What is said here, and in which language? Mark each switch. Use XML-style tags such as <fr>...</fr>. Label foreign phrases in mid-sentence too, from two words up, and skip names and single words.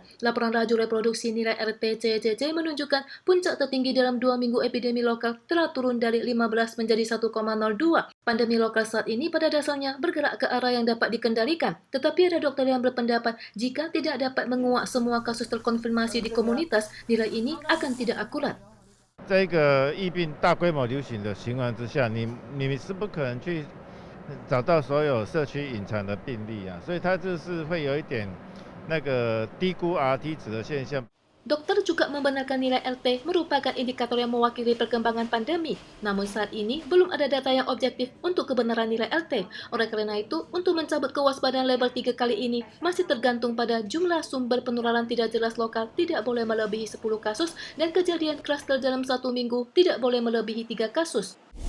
<id>Laporan Laju Reproduksi Nilai RT-CCC menunjukkan puncak tertinggi dalam 2 minggu epidemi lokal telah turun dari 15 menjadi 1,02. Pandemi lokal saat ini pada dasarnya bergerak ke arah yang dapat dikendalikan, tetapi ada dokter yang berpendapat jika tidak dapat menguak semua kasus terkonfirmasi di komunitas, nilai ini akan tidak akurat.</id> <zh>这个疫病大规模流行的情况之下，你是不可能去找到所有社区隐藏的病例啊，所以它就是会有一点那个低估 RT 值的现象。</zh> <id>Dokter juga membenarkan nilai RT merupakan indikator yang mewakili perkembangan pandemi. Namun saat ini belum ada data yang objektif untuk kebenaran nilai RT. Oleh karena itu, untuk mencabut kewaspadaan level 3 kali ini masih tergantung pada jumlah sumber penularan tidak jelas lokal tidak boleh melebihi 10 kasus dan kejadian klaster dalam 1 minggu tidak boleh melebihi 3 kasus.</id>